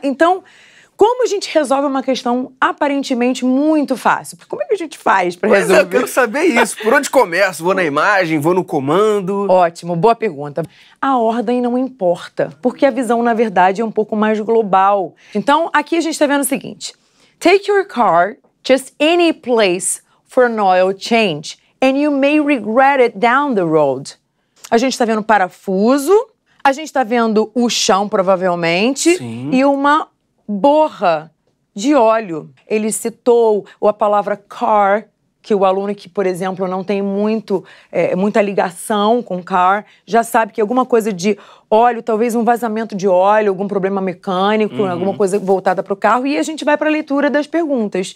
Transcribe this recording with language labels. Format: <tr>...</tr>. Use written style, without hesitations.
<pt>Então, como a gente resolve uma questão aparentemente muito fácil? Como é que a gente faz para resolver? Eu quero saber isso. Por onde começo? Vou na imagem, vou no comando? Ótimo, boa pergunta. A ordem não importa, porque a visão, na verdade, é um pouco mais global. Então, aqui a gente está vendo o seguinte.</pt> <en>Take your car just any place for an oil change, and you may regret it down the road.</en> <pt>A gente está vendo parafuso, a gente está vendo o chão, provavelmente, Sim. e uma borra de óleo. Ele citou a palavra car, que o aluno que, por exemplo, não tem muita ligação com car, já sabe que alguma coisa de óleo, talvez um vazamento de óleo, algum problema mecânico, alguma coisa voltada para o carro, e a gente vai para a leitura das perguntas.</pt>